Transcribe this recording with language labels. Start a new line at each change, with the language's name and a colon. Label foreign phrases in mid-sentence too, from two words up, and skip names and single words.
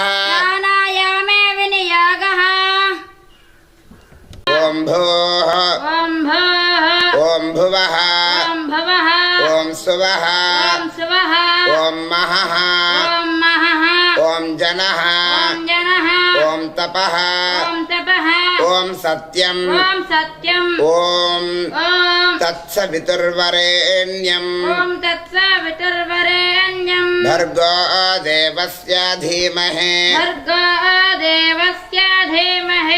Sanskrit: ప్రాణాయామే వినియోగః. ఓం భూః ఓం భూః ఓం భువః ఓం భువః ఓం సువః ఓం సువః ఓం మహః ఓం మహః ఓం జనః तपः ॐ तपः ॐ सत्यम् ॐ सत्यम् ॐ ॐ तत्सवितुर्वरेण्यम् ॐ तत्सवितुर्वरेण्यम् भर्गो देवस्य धीमहि भर्गो देवस्य धीमहि